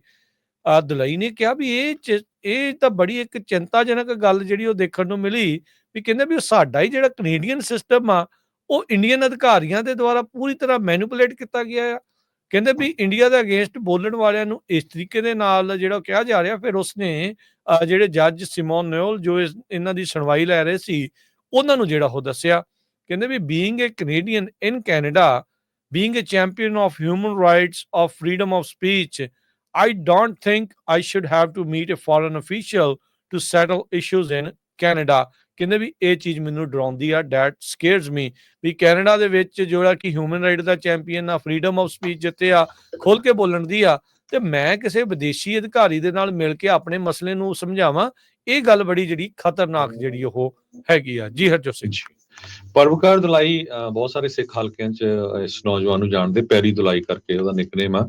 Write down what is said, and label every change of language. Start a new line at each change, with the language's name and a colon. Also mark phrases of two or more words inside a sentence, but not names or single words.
Punjabi: ਦਲਈ ਨੇ ਕਿਹਾ ਵੀ ਇਹ ਤਾਂ ਬੜੀ ਇੱਕ ਚਿੰਤਾਜਨਕ ਗੱਲ ਜਿਹੜੀ ਉਹ ਦੇਖਣ ਨੂੰ ਮਿਲੀ ਵੀ ਕਹਿੰਦੇ ਵੀ ਸਾਡਾ ਹੀ ਜਿਹੜਾ ਕੈਨੇਡੀਅਨ ਸਿਸਟਮ ਆ ਉਹ ਇੰਡੀਅਨ ਅਧਿਕਾਰੀਆਂ ਦੇ ਦੁਆਰਾ ਪੂਰੀ ਤਰ੍ਹਾਂ ਮੈਨੂਪੂਲੇਟ ਕੀਤਾ ਗਿਆ ਆ। ਕਹਿੰਦੇ ਵੀ ਇੰਡੀਆ ਦੇ ਅਗੇਂਸਟ ਬੋਲਣ ਵਾਲਿਆਂ ਨੂੰ ਇਸ ਤਰੀਕੇ ਦੇ ਨਾਲ ਜਿਹੜਾ ਕਿਹਾ ਜਾ ਰਿਹਾ। ਫਿਰ ਉਸਨੇ ਜਿਹੜੇ ਜੱਜ ਸਿਮੋਨ ਨਿਓਲ ਜੋ ਇਹਨਾਂ ਦੀ ਸੁਣਵਾਈ ਲੈ ਰਹੇ ਸੀ ਉਹਨਾਂ ਨੂੰ ਜਿਹੜਾ ਉਹ ਦੱਸਿਆ। ਕਹਿੰਦੇ ਵੀ
English: being a Canadian in Canada, being a champion of human rights, of freedom of speech, I don't think I should have to meet a foreign official to settle issues in Canada.
Punjabi: ਕਹਿੰਦੇ ਵੀ ਇਹ ਚੀਜ਼ ਮੈਨੂੰ ਡਰਾਉਂਦੀ ਆ,
English: that scares me,
Punjabi: ਵੀ ਕੈਨੇਡਾ ਦੇ ਵਿੱਚ ਜਿਹੜਾ ਕਿ
English: human right
Punjabi: ਦਾ ਚੈਂਪੀਅਨ ਆ,
English: freedom of speech
Punjabi: ਜਿੱਤੇ ਆ, ਖੁੱਲ ਕੇ ਬੋਲਣ ਦੀ ਆ, ਤੇ ਮੈਂ ਕਿਸੇ ਵਿਦੇਸ਼ੀ ਅਧਿਕਾਰੀ ਦੇ ਨਾਲ ਮਿਲ ਕੇ ਆਪਣੇ ਮਸਲੇ ਨੂੰ ਸਮਝਾਵਾਂ, ਇਹ ਗੱਲ ਬੜੀ ਜਿਹੜੀ ਖਤਰਨਾਕ ਜਿਹੜੀ ਉਹ ਹੈਗੀ ਆ। ਜੀ ਹਰਜੋਤ ਸਿੰਘ ਜੀ। ਪਰਵਕਾਰ ਦਲਾਈ ਬਹੁਤ ਸਾਰੇ ਸਿੱਖ ਹਲਕਿਆਂ 'ਚ ਇਸ ਨੌਜਵਾਨ ਨੂੰ ਜਾਣਦੇ, ਪੈਰੀ ਦਲਾਈ ਕਰਕੇ ਉਹਦਾ ਨਿਕਨੇਮ ਆ।